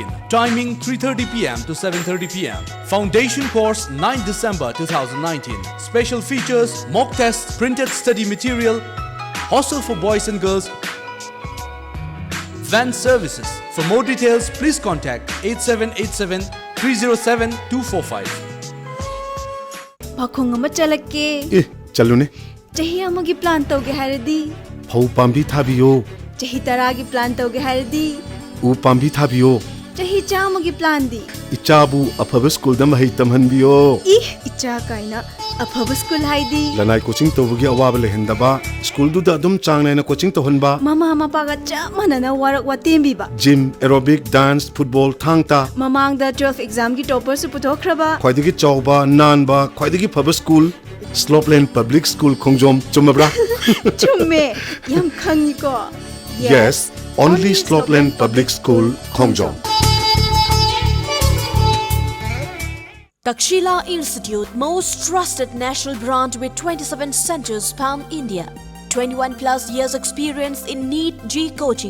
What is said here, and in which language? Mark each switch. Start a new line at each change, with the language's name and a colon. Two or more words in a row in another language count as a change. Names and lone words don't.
English: Timing 3:30 p.m. to 7:30 p.m. Foundation course 9th December 2019. Special features: mock tests, printed study material, hostel for boys and girls, van services. For more details, please contact 8787 307 245.
Manipuri: Pakong ama chalake. Chalune. Chahi amagi plan toge haradi. Phau pambi thabiyo. Chahi taragi plan toge haradi. U pambi thabiyo. Chahi chamagi plan di. Ichabu afaba school da mahi tamhanbiyo. Icha kaina afaba school haidi. Lanai coaching tobugi awaba lehendaba. School du da adum changnai na coaching tohanba. Mama mapaga chamana na warak watembi ba.
English: Gym, aerobic, dance, football,
Manipuri: thangta. Mamang da 12 exam gi topper su putokraba. Khwaidagi chawba, nanba, khwaidagi phaba school. Slopeland Public School Khongjom chumabra. Chumme yam khangi ko.
English: Yes, only Slopeland Public School Khongjom. Takshila Institute, most trusted national brand with 27 centers pan India. 21 plus years experience in NEET G coaching.